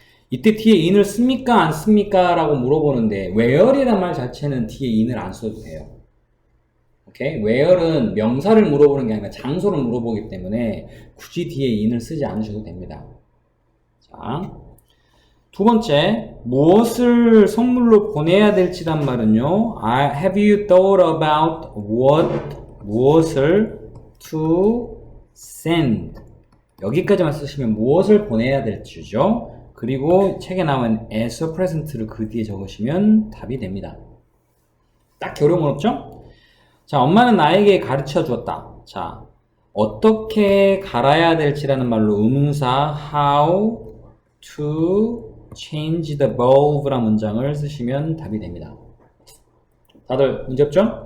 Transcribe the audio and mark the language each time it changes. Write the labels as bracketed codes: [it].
[ko] 이때 뒤에 in을 씁니까 안 씁니까 라고 물어보는데 where이란 말 자체는 뒤에 in을 안 써도 돼요. 오케이? where는 명사를 물어보는 게 아니라 장소를 물어보기 때문에 굳이 뒤에 in을 쓰지 않으셔도 됩니다. 자, 두 번째, 무엇을 선물로 보내야 될지란 말은요. [en] Have you thought about [ko] 무엇을 [en] to send? [ko] 여기까지만 쓰시면 무엇을 보내야 될지죠. 그리고 책에 나온 [en] as a present [ko] 를 그 뒤에 적으시면 답이 됩니다. 딱 어려운 건 없죠? 자, 엄마는 나에게 가르쳐 주었다. 자, 어떻게 갈아야 될지라는 말로 의문사 [en] how to change the bulb [ko] 라는 문장을 쓰시면 답이 됩니다. 다들 문제 없죠?